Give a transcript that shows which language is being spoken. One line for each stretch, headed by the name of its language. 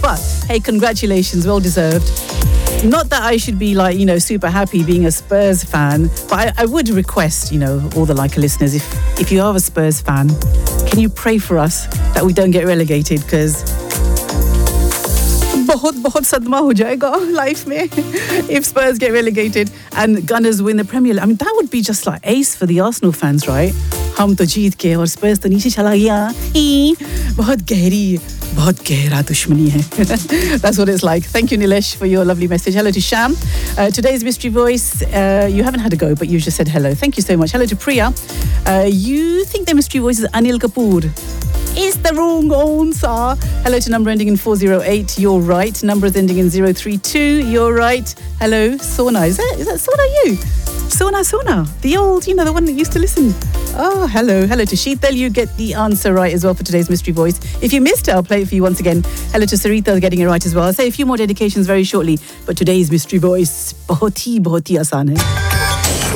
English: But hey, congratulations, well deserved. Not that I should be like, you know, super happy being a Spurs fan, but I would request, you know, all the like listeners, if you are a Spurs fan, can you pray for us that we don't get relegated? Because
Hindi: bahut bahut sadma ho jayega life mein
English: if Spurs get relegated and Gunners win the Premier League. I mean, that would be just like ace for the Arsenal fans, right?
Hindi: हम तो जीत के और Spurs तो नीचे चला गया. बहुत गहरी. बहुत गहरा दुश्मनी है.
English: That's what it's like. Thank you, Nilesh, for your lovely message. Hello to Sham. Today's mystery voice, you haven't had a go, but you just said hello. Thank you so much. Hello to Priya. You think the mystery voice is Anil Kapoor. It's the wrong answer. Hello to number ending in 408. You're right. Number is ending in 032. You're right. Hello, Sona. Is that Sona you? Sona. The old, you know, the one that used to listen. Oh, hello. Hello to Sheetal. You get the answer right as well for today's mystery voice. If you missed it, I'll play it for you once again. Hello to Sarita, getting it right as well. I'll say a few more dedications very shortly. But today's mystery voice,
Hindi: बहुत ही आसान है.